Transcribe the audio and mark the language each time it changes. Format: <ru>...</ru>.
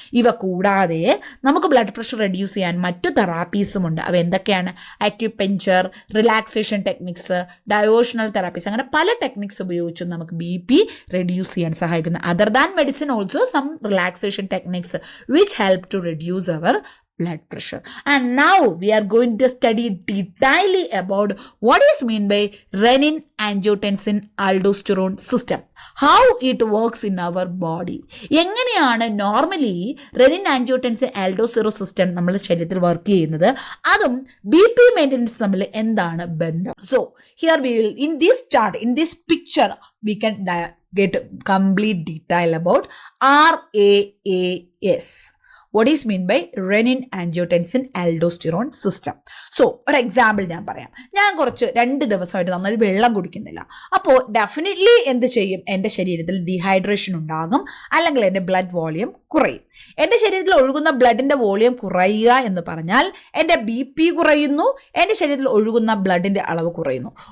<ml>ഇവ കൂടാതെ നമുക്ക് ബ്ലഡ് പ്രഷർ റെഡ്യൂസ് ചെയ്യാൻ മറ്റു തെറാപ്പീസും ഉണ്ട്. അവ എന്തൊക്കെയാണ്? അക്യുപഞ്ചർ, റിലാക്സേഷൻ ടെക്നിക്സ്, ഡയോഷണൽ തെറാപ്പീസ്, അങ്ങനെ പല ടെക്നിക്സ് ഉപയോഗിച്ചും നമുക്ക് BP റെഡ്യൂസ് ചെയ്യാൻ സഹായിക്കുന്നു.</ml> <en>Other than medicine also some relaxation techniques which help to reduce our blood pressure. And now we are going to study detailedly about what is mean by renin angiotensin aldosterone system, how it works in our body.</en> <ml>എങ്ങനെയാണ് normally renin angiotensin aldosterone system നമ്മുടെ ശരീരത്തിൽ work ചെയ്യുന്നത്, അതും BP maintenance തമ്മിൽ എന്താണ് ബന്ധം?</ml> <en>So here we will, in this chart, in this picture, we can get complete detail about RAAS. What is mean by renin angiotensin aldosterone system?</en> <ml>So ഒരു example ഞാൻ പറയാം. ഞാൻ കുറച്ച് 2 ദിവസമായിട്ട് നന്നായി വെള്ളം കുടിക്കുന്നില്ല. അപ്പോൾ ഡെഫിനറ്റ്ലി എന്ത് ചെയ്യും? എൻ്റെ ശരീരത്തിൽ ഡീഹൈഡ്രേഷൻ ഉണ്ടാകും, അല്ലെങ്കിൽ എൻ്റെ ബ്ലഡ് വോളിയം കുറയും. എൻ്റെ ശരീരത്തിൽ ഒഴുകുന്ന ബ്ലഡിൻ്റെ വോളിയം കുറയുക എന്ന് പറഞ്ഞാൽ എൻ്റെ BP കുറയുന്നു, എൻ്റെ ശരീരത്തിൽ ഒഴുകുന്ന ബ്ലഡിൻ്റെ അളവ് കുറയുന്നു.</ml>